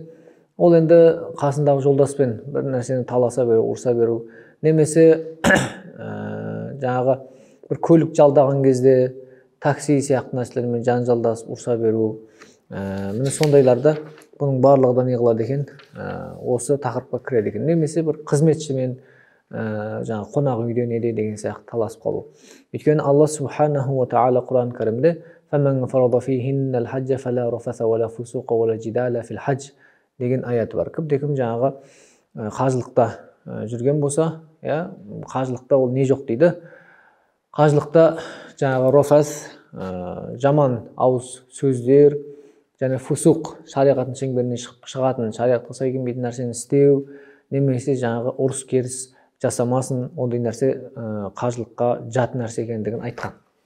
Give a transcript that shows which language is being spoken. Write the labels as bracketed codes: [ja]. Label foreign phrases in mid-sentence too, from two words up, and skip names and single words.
[kk] Ол енді қасындағы жолдаспен бір нәрсені таласа беру, ұрса беру, немесе жаңағы бір көлік жалдаған кезде такси сияқты нәрселермен жанжалдасып ұрса беру, міне сондайларда бұның барлығы да не қылады екен, осы тақырыпқа кіреді екен. Немесе бір қызметшімен жаңағы қонақ үйде неде деген сияқты таласып қалу. Өйткені Алла [ar] سبحانه وتعالى [kk] Құран кәрімде [ar] فَمَنْ فَرَضَ فِيهِنَّ الْحَجَّ فَلَا رَفَثَ وَلَا فُسُوقَ وَلَا جِدَالَ فِي الْحَجِّ [kk] деген аят бар. Кім-де-кім жаңағы қажылықта жүрген болса, қажылықта ол не жоқ дейді. Қажылықта жаңағы рофас, жаман ауыз сөздер, және фусуқ, шариғаттың шеңберінен шығатын, шариғатқа сай келмейтін нәрсені істеу, немесе жаңағы ұрыс керіс жасамасын, ондай нәрсе қажылыққа жат нәрсе екендігін айтқан.